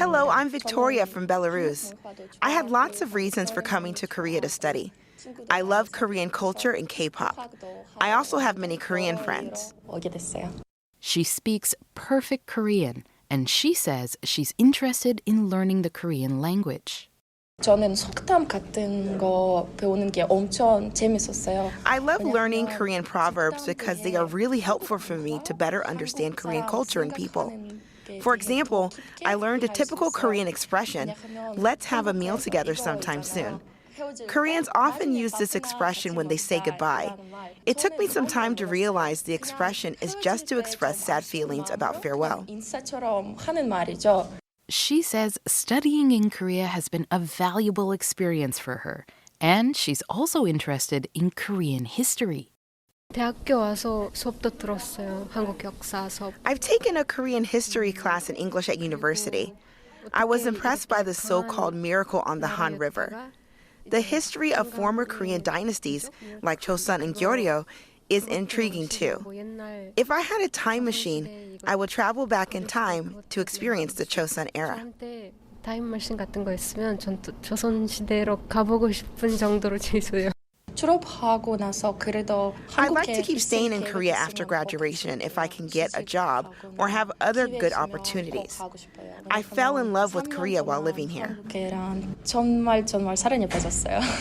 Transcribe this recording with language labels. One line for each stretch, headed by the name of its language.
English: Hello, I'm Victoria from Belarus. I had lots of reasons for coming to Korea to study. I love Korean culture and K-pop. I also have many Korean friends.
Korean: 오게 됐어요.
English: She speaks perfect Korean, and she says she's interested in learning the Korean language.
Korean: 저는 속담 같은 거 배우는 게 엄청 재밌었어요.
English: I love learning Korean proverbs because they are really helpful for me to better understand Korean culture and people. For example, I learned a typical Korean expression, let's have a meal together sometime soon. Koreans often use this expression when they say goodbye. It took me some time to realize the expression is just to express sad feelings about farewell.
Korean: 인사처럼 하는 말이죠.
English: She says studying in Korea has been a valuable experience for her, and she's also interested in Korean history.
Korean: 대학교 와서 수업도 들었어요. 한국 역사 수업.
English: I've taken a Korean history class in English at university. I was impressed by the so-called miracle on the Han River. The history of former Korean dynasties, like Joseon and Goryeo, is intriguing too. If I had a time machine, I would travel back in time to experience the Joseon era.
Korean: 타임머신 같은 거 있으면 전 조선 시대로 가보고 싶은 정도로 재밌어요. 졸업하고 나서 그래도
English: I'd like to keep staying in Korea after graduation if I can get a job or have other good opportunities. I fell in love with Korea while living here.
Korean: 정말 사랑에 빠졌어요.